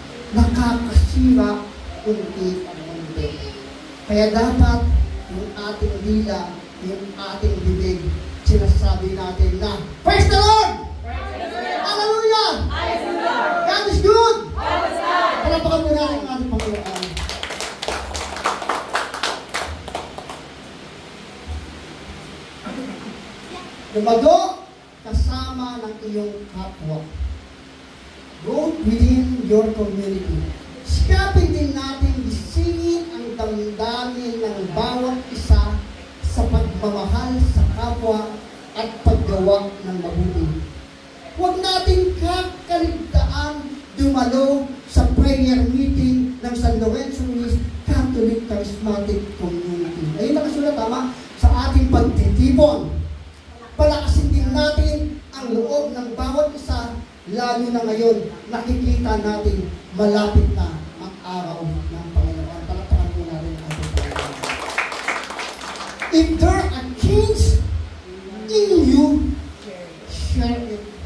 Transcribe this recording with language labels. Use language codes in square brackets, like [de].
[tl] Nakakasira unti-unti. Kaya dapat yung ating dila, yung ating bibig, sinasabi natin na, [en] praise the Lord! Hallelujah! God is good! [tl] Palapakan mo natin ang ating Panginoon. Lumago kasama ng iyong kapwa. [en] Go within your community. [tl] Sikapin din natin gisingin ang damdamin ng bawat isa sa pagmamahal sa kapwa at paggawa ng mabuti. Huwag natin kakaligtaan dumalo sa prayer meeting ng San Lorenzo Catholic Charismatic Community. Ayun nakasulat, tama? Sa ating pagtitipon. Palakasin din natin ang loob ng bawat isa, lalo na ngayon, nakikita natin malapit na ang araw ng Panginoon. Palakpakan po natin ang ating Panginoon. [en] If there are change in you, share it.